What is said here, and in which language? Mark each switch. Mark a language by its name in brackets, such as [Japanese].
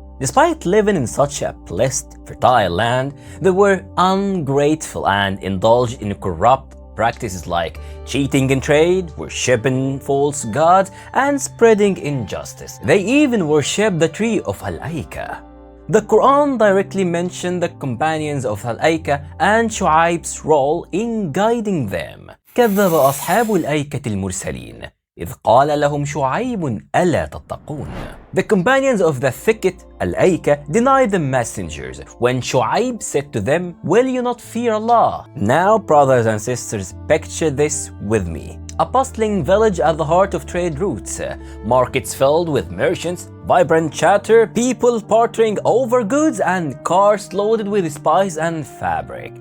[English] Despite living in such a blessed, fertile land, they were ungrateful and indulged in corrupt practices like cheating in trade, worshipping false gods, and spreading injustice. They even worshipped the tree of Al-Aika. The Quran directly mentioned the companions of Al-Aika and Shu'aib's role in guiding them. [Arabic] كذب أصحاب الأيكة المرسلين إذ قال لهم شعيب ألا تتقون. [English] The companions of the thicket Al-Aika denied the messengers when Shu'aib said to them, "Will you not fear Allah?" Now, brothers and sisters, picture this with me. A bustling village at the heart of trade routes, markets filled with merchants, vibrant chatter, people bartering over goods, and cars loaded with spice and fabric.